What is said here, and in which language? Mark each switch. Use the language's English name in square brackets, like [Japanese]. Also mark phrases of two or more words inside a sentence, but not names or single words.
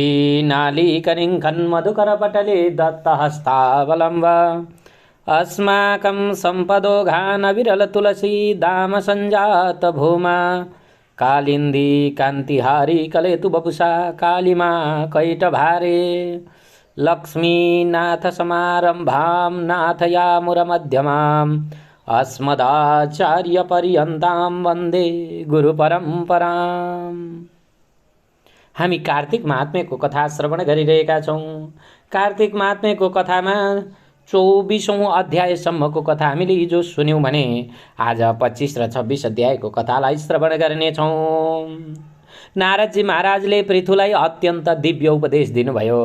[Sanskrit] नालीकनिंखन् मधुकर पटले दत्तहस्तावलम्ब अस्माकं संपदो घान विरल तुलसी दाम संजात भूमा कालिंदी कांतिहारी कलेतु बपुषा कालिमा कैटभारे लक्ष्मीनाथ समारंभां नाथयामुरमध्यमाम् अस्मदाचार्यपर्यन्तां वन्दे गुरुपरम्पराम्। [Nepali] हामी कार्तिक महात्म्यको कथा श्रवण गरिरहेका छौँ। कार्तिक महात्म्यको कथामा 24औं अध्यायसम्मको कथा हामीले हिजो सुन्यौँ भने आज 25 र 26 अध्यायको कथालाई श्रवण गर्नेछौँ। नारदजी महाराजले पृथुलाई अत्यन्त दिव्य उपदेश दिनुभयो।